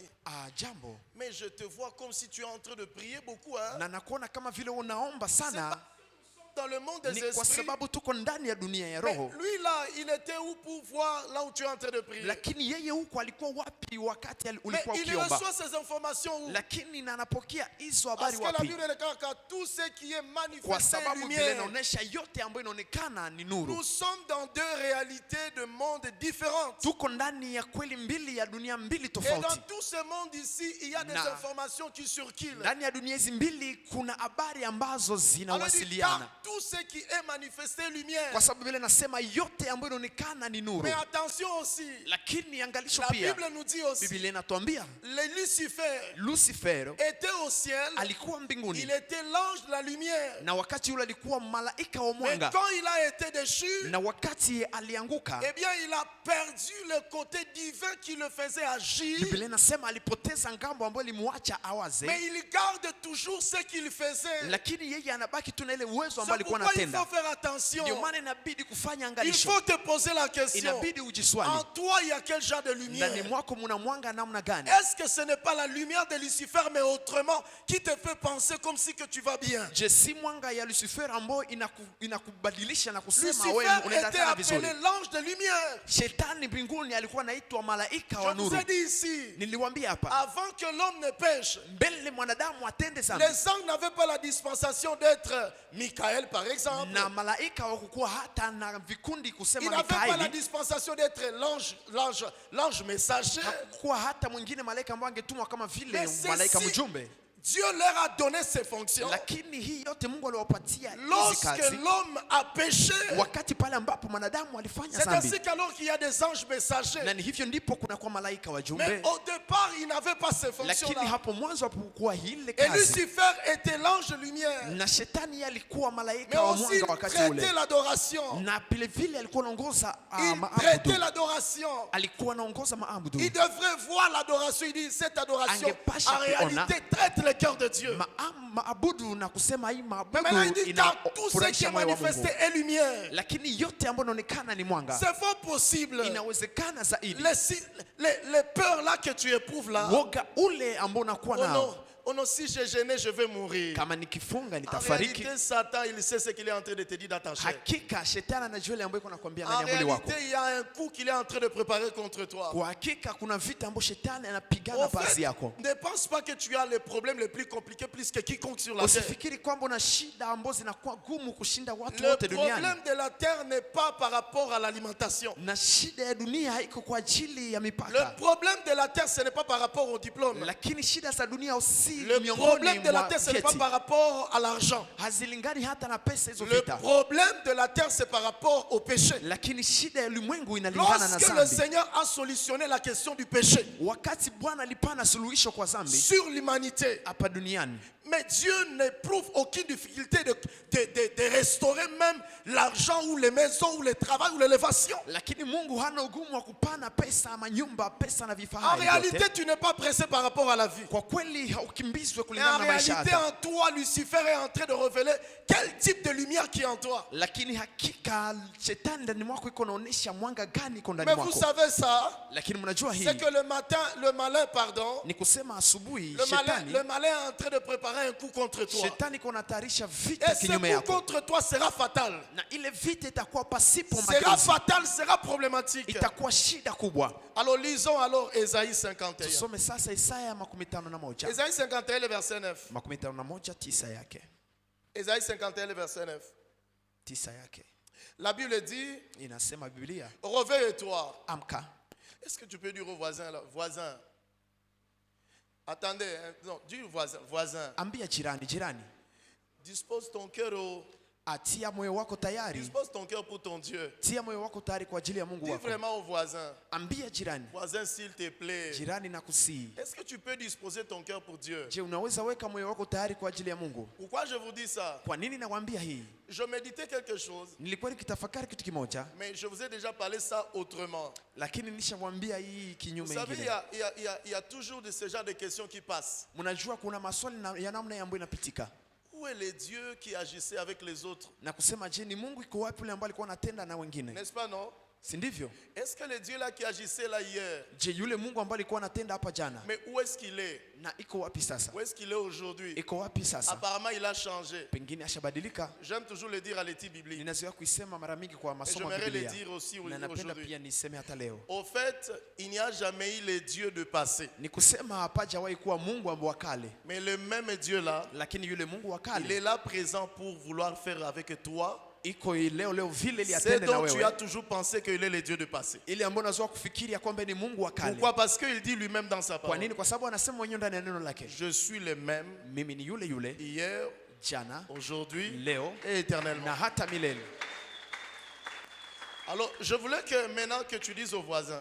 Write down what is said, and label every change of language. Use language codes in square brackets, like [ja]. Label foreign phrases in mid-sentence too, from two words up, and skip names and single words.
[sw] jambo, [fr] mais je te vois comme si tu es en train de prier beaucoup, hein? [sw] na nakuona kama vile unaomba [fr] C'est [sw] sana. [fr] pas dans le monde des [sw] Ni kwa [fr] esprits. [sw] sababu tuko ndani ya dunia ya [fr] Mais [sw] roho. [fr] lui là, il était où pour voir là où tu es en train de prier? [sw] Lakini yeye huko alikuwa wapi wakati [fr] Mais [sw] ulikuwa [fr] il [sw] ukiomba? [fr] reçoit ces informations où? [sw] Lakini na anapokea hizo [fr] Parce [sw] habari [fr] que la [sw] wapi? [fr] Bible déclare que tout ce qui est [sw] Kwa [fr] manifesté est [sw] sababu vile [fr] lumière. [sw] inaonyesha yote ambayo inaonekana ni nuru. [fr] Nous sommes dans deux réalités de mondes différentes. [sw] Tuko ndani ya kweli mbili ya dunia mbili [fr] Et dans [sw] tofauti. [fr] tout ce monde ici, il y a des [sw] Na- [fr] informations qui circulent. [sw] Ndani ya dunia hizi mbili kuna habari ambazo [fr] Alors il dit, [sw] zinawasiliana. [fr] car tout ce qui est manifesté est lumière. [sw] Kwa sababu vile nasema yote ambayo inaonekana ni nuru. [fr] Mais attention aussi, [sw] Lakini angalisho [fr] la [sw] pia, [fr] Bible nous dit aussi, [sw] Biblia inatuambia [fr] le Lucifer [sw] Lucifer [fr] était au ciel, [sw] alikuwa mbinguni, [fr] il était l'ange de la lumière. [sw] na wakati ule alikuwa malaika wa [fr] Mais [sw] mwanga, [fr] quand il a été déchu, [sw] na wakati alianguka, [fr] eh bien il a perdu le côté divin qui le faisait agir. [sw] Biblia inasema alipoteza ngambo ambayo limuacha awaze, [fr] Mais il garde toujours ce qu'il faisait. [sw] lakini yeye anabaki tu na ile uwezo ambao [fr] C'est [sw] alikuwa [fr] pourquoi il [sw] anatenda. [fr] faut faire attention. [sw] Ndio maana inabidi kufanya [fr] Il [sw] angalisho, [fr] faut te poser la question. [sw] inabidi ujiswali, [fr] En toi, il y a quel genre de lumière? [sw] ndani mwako muna mwanga namna gani? [fr] Est-ce que ce n'est pas la lumière de Lucifer, mais autrement, qui te fait penser comme si que tu vas bien? [sw] Je, si mwanga ya Lucifer ambayo inakubadilisha na kusema wewe [fr] Lucifer [sw] unaenda [fr] était [sw] tena vizuri. [fr] appelé l'ange de lumière. [sw] Shetani mbinguni alikuwa anaitwa malaika wa [fr] Je vous [sw] nuru. [fr] ai dit ici, [sw] Niliwaambia hapa, [fr] avant que l'homme ne pêche, [sw] mbele mwanadamu atende sana, [fr] les anges n'avaient pas la dispensation d'être Michael, par exemple. [sw] na malaika hawakuwa hata na vikundi [fr] Ils [sw] kusema [fr] n'avaient pas la [sw] Mikaeli, [fr] dispensation d'être l'ange messager. [sw] hakukuwa hata mwingine malaika ambaye angetumwa kama vile [fr] Mais [sw] malaika [fr] ceci- [sw] mjumbe. [fr] Dieu leur a donné ses fonctions. [sw] Lakini hii yote Mungu aliwapatia hizi [fr] Lorsque [sw] kazi [fr] l'homme a péché, [sw] wakati pale ambapo mwanadamu alifanya [fr] c'est ainsi [sw] dhambi, [fr] qu'alors qu'il y a des anges messagers. [sw] na ni hivyo ndipo kuna kwa malaika [fr] Mais [sw] wajumbe. [fr] au départ, il n'avait pas ces [sw] Lakini [fr] fonctions-là. [sw] hapo mwanzo hapokuwa ile [fr] Et [sw] kazi, [fr] Lucifer était l'ange de lumière. [sw] na shetani alikuwa [fr] Mais [sw] malaika wa [fr] aussi, [sw] mwanga [fr] il [sw] wakati [fr] traitait [sw] ule, [fr] l'adoration. [sw] na vile vile alikuwa anaongoza [fr] Il [sw] maabudu, [fr] traitait l'adoration. [sw] alikuwa anaongoza maabudu. [fr] Il devrait voir l'adoration. Il dit, cette adoration, [sw] Angepasha [fr] en réalité, traite le cœur de Dieu. [sw] Maabudu na kusema hii [fr] Mais maintenant, il [sw] maabudu [fr] dit, car tout ce qui [sw] inafurahisha [fr] est [sw] moyo wa [fr] manifesté [sw] Mungu, [fr] est lumière. [sw] lakini yote ambayo inaonekana ni mwanga. [fr] C'est fort possible. [sw] Inawezekana zaidi [fr] Les peurs là que tu éprouves là, [sw] woga ule ambao unakuwa [fr] oh [sw] nao [fr] non, oh non, si j'ai gêné, je vais mourir. [sw] kama nikifunga [fr] En [sw] nitafariki. [fr] réalité, Satan, il sait ce qu'il est en train de te dire dans ta chair. [sw] Hakika shetani anajua ile ambayo iko nakwambia [fr] En [sw] ndani ya mwili wako. [fr] réalité, il y a un coup qu'il est en train de préparer contre toi. [sw] Kwa hakika kuna vita ambayo shetani [fr] Au [sw] anapigana baadhi [fr] fait, [sw] yako. [fr] ne pense pas que tu as les problèmes les plus compliqués plus que quiconque sur la terre. [sw] Usifikiri kwamba una shida ambazo zinakuwa gumu kushinda watu [fr] Le [sw] wote duniani. [fr] problème de la terre n'est pas par rapport à l'alimentation. [sw] Na shida ya dunia haiko kwa ajili ya [fr] Le [sw] mipaka. [fr] problème de la terre, ce n'est pas par rapport au diplôme. [sw] Lakini shida za dunia si [fr] Le [sw] miongoni [fr] problème de la [sw] mwa [fr] terre, ce n'est pas [sw] vyeti. [fr] par rapport à l'argent. [sw] Hazilingani hata na pesa hizo [fr] Le [sw] vita. [fr] problème de la terre, c'est par rapport au péché. [sw] Lakini shida ya ulimwengu inalingana na [fr] Lorsque le [sw] dhambi. [fr] Seigneur a solutionné la question du péché [sw] Wakati Bwana alipana suluhisho kwa dhambi [fr] sur l'humanité, [sw] hapa duniani, [fr] mais Dieu n'éprouve aucune difficulté de restaurer même l'argent ou les maisons ou le travail ou l'élévation. [sw] lakini Mungu hana ugumu wa kupana pesa ama nyumba, pesa na [fr] En [sw] vifahari [fr] réalité, [sw] vyote. [fr] tu n'es pas pressé par rapport à la vie. [sw] Kwa kweli haukimbizwe [fr] Et en [sw] kulingana na maisha [fr] réalité, [sw] hata. [fr] en toi, Lucifer est en train de révéler quel type de lumière qui est en toi. [sw] Lakini hakika shetani ndani mwako iko naonesha mwanga gani iko ndani [fr] Mais vous [sw] mwako. [fr] savez ça, [sw] Lakini mnajua hii [fr] c'est que le matin, le malin, pardon, [sw] ni kusema asubuhi [fr] le malin est en train de préparer un coup contre toi. [sw] shetani iko natayarisha vita [fr] Et ce [sw] kinyume [fr] coup [sw] yako. [fr] contre toi sera fatal. [sw] Na ile vita itakuwa pasipo [fr] Sera [sw] mageuzi. [fr] fatal, sera problématique. [sw] Itakuwa shida kubwa. [fr] Alors lisons alors Ésaïe 51. [sw] Tusome sasa Isaya 51. [fr] Ésaïe 51, le verset 9. [sw] 51 tisa yake. [fr] Ésaïe 51, le verset 9. [sw] Tisa yake. [fr] La Bible dit, [sw] Inasema Biblia, [fr] réveille-toi. [sw] amka. [fr] Est-ce que tu peux dire au voisin, là, voisin? Attendez, hein, non, dis voisin, voisin. [sw] Ambia jirani. [fr] Dispose ton cœur [sw] Atia moyo wako tayari. [fr] dispose ton cœur pour ton Dieu. [sw] Tia moyo wako tayari kwa ajili ya Mungu [fr] Dis [sw] wako. [fr] vraiment au voisin, [sw] Ambia jirani. [fr] voisin s'il te plaît. [sw] Jirani nakusihi. [fr] Est-ce que tu peux disposer ton cœur pour Dieu? [sw] Je, unaweza weka moyo wako tayari kwa ajili ya Mungu? [fr] Pourquoi je vous dis ça? [sw] Kwa nini nakwambia hii? [fr] Je méditais quelque chose, [sw] Nilikuwa nikitafakari kitu kimoja, [fr] mais je vous ai déjà parlé ça autrement. [sw] lakini nishamwambia hii [fr] Vous [sw] kinyume [fr] savez, [sw] ingine. [fr] il y a toujours de ce genre de questions qui passent. [sw] Mnajua kuna maswali ya namna ambayo inapitika. [fr] Où est le Dieu qui agissait avec les autres? [sw] Na kusema je, ni Mungu iko wapi yule ambaye alikuwa anatenda na wengine? [fr] N'est-ce pas, non? [sw] Si ndivyo? [fr] Est-ce que le Dieu là qui agissait là hier, [sw] Je, yule Mungu ambaye alikuwa anatenda hapa jana, [fr] mais où est-ce qu'il est? [sw] na iko wapi sasa? [fr] Où est-ce qu'il est aujourd'hui? [sw] Iko wapi sasa? [fr] Apparemment, il a changé. [sw] Pengine ashabadilika. [fr] J'aime toujours le dire à l'étude biblique. [sw] Ninazoea kuisema mara mingi kwa [fr] Et [sw] masomo ya [fr] j'aimerais le [sw] Biblia. [fr] dire aussi [sw] Na napenda [fr] aujourd'hui. [sw] pia niseme hata leo. [fr] Au fait, il n'y a jamais eu le Dieu de passé. [sw] Ni kusema hapajawahi kuwa Mungu wa kale, [fr] Mais le même Dieu là, [sw] lakini yule Mungu wa [fr] il est [sw] kale [fr] là présent pour vouloir faire avec toi [sw] iko leo vile ili [fr] c'est [sw] atende na [fr] dont tu as [sw] wewe. [fr] toujours pensé qu'il est le Dieu de passé. [sw] Ile ambayo unazoea kufikiri ya kwamba ni Mungu wa kale. [fr] Pourquoi? Parce qu'il dit lui-même dans sa [sw] Kwa [fr] parole, [sw] nini? Kwa sababu anasema mwenyewe ndani ya neno lake, [fr] je suis le même [sw] mimi ni yule [fr] hier, [sw] jana, [fr] aujourd'hui [sw] leo [fr] et éternellement. [sw] na hata milele. [fr] Alors, je voulais que maintenant que tu dises au voisin,